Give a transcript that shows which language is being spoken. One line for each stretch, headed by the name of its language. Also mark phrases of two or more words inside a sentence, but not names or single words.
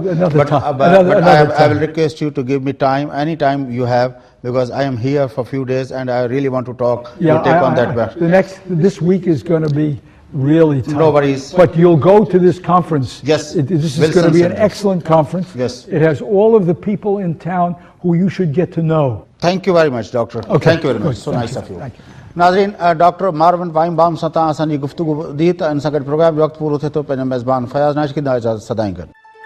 English: But I will request you to give me time, any time you have, because I am here for a few days and I really want to talk. Yeah, take on that. This week is going to be really tough. Nobody's. But you'll go to this conference. Yes. This is going to be an excellent conference. Yes. It has all of the people in town who you should get to know. Thank you very much, Doctor. Okay. Thank you very much. So nice of you.
Sindhi: नाज़रीन, डॉक्टर मार्विन वाइनबाम सां तव्हां असांजी गुफ़्तगू ॿुधी त इन सां गॾु प्रोग्राम जो वक़्तु पूरो थिए थो। पंहिंजो मेज़बान फयाज़ नाश की इजाज़त सदाईं गॾु।